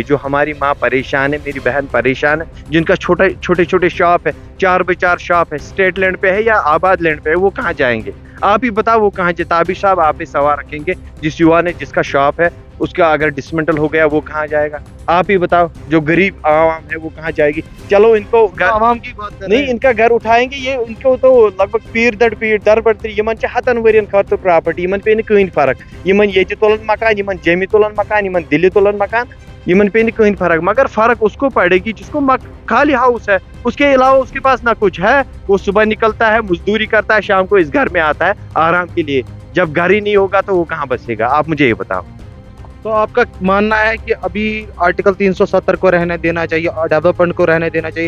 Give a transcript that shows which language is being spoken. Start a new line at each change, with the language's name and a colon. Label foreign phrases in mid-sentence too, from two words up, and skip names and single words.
Hindi: जो हमारी माँ परेशान है, मेरी बहन परेशान है, जिनका छोटे छोटे शॉप है, 4x4 शॉप है,
English: state land
Hindi: पे है या आबाद लैंड पे है, वो कहाँ जाएंगे? आप ही बताओ वो कहाँ जाए? ताबिश साहब आप ही सवाल रखेंगे, जिस युवा ने, जिसका शॉप है, उसका अगर डिसमेंटल हो गया वो कहाँ जाएगा? आप ही बताओ। जो गरीब आवाम है वो कहाँ जाएगी? चलो इनको आवाम की बात नहीं, इनका घर उठाएंगे, ये इनको तो लगभग
Kashmiri: पीर दर बड़ती यमन हतन वरियन खर्च प्रॉपर्टी, यमन पे कहीं फर्क, यमन ये तुलन मकान, यमन जमी तुलन मकान, यमन दिल्ली तुलन मकान, यमन पे कहीं फर्क।
Hindi: मगर फर्क उसको पड़ेगी जिसको खाली हाउस है, उसके अलावा उसके पास ना कुछ है। वो सुबह निकलता है, मजदूरी करता है, शाम को इस घर में आता है आराम के लिए। जब घर ही नहीं होगा तो वो कहाँ बसेगा? आप मुझे ये बताओ। तो आपका मानना है कि अभी आर्टिकल 370 को रहने देना चाहिए और डेवलपमेंट को रहने देना चाहिए?